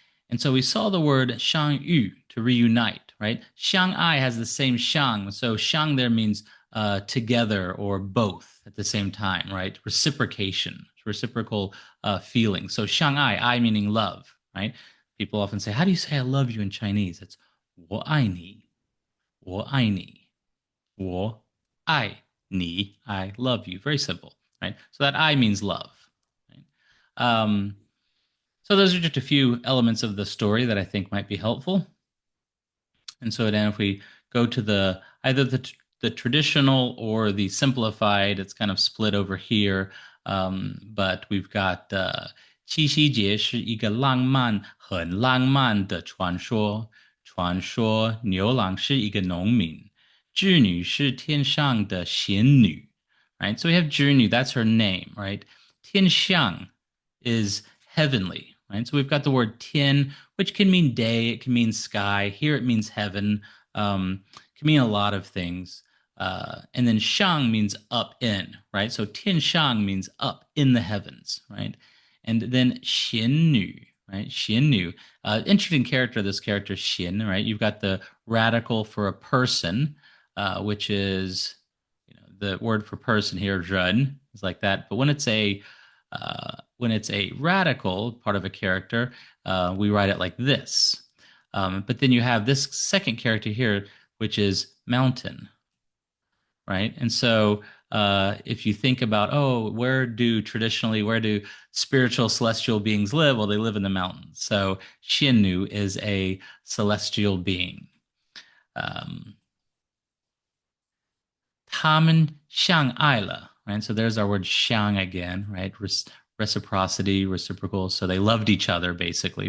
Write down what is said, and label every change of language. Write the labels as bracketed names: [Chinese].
[English] And so we saw the word 相遇, to reunite, right? 相爱 has the same 相, so 相 there means together or both at the same time, right? Reciprocation, reciprocal feeling. So 相爱, I meaning love, right? People often say, how do you say I love you in Chinese? It's [Chinese] 我爱你, 我爱你, 我爱你, [English] I love you. Very simple, right? So that I means love. Right? So those are just a few elements of the story that I think might be helpful. And so then if we go to the either the traditional or the simplified, it's kind of split over here. But we've got [Chinese] 七夕节是一个浪漫很浪漫的传说，传说牛郎是一个农民，织女是天上的仙女。 [English] Right? So we have Zhinu, that's her name, right? Tian Xiang is heavenly, right? So we've got the word Tian, which can mean day, it can mean sky. Here it means heaven, can mean a lot of things. And then Shang means up in, right? So Tian Shang means up in the heavens, right? And then Xian Nu, right? Xian Nu, interesting character, this character Xian, right? You've got the radical for a person, which is the word for person here, run, is like that. But when it's a radical part of a character, we write it like this. But then you have this second character here, which is mountain, right? And so if you think about, oh, where do spiritual celestial beings live? Well, they live in the mountains. So Xiannu is a celestial being. [Chinese] Um, 他们相爱了, right? [English] So there's our word 相 again, right? Reciprocity, reciprocal. So they loved each other, basically.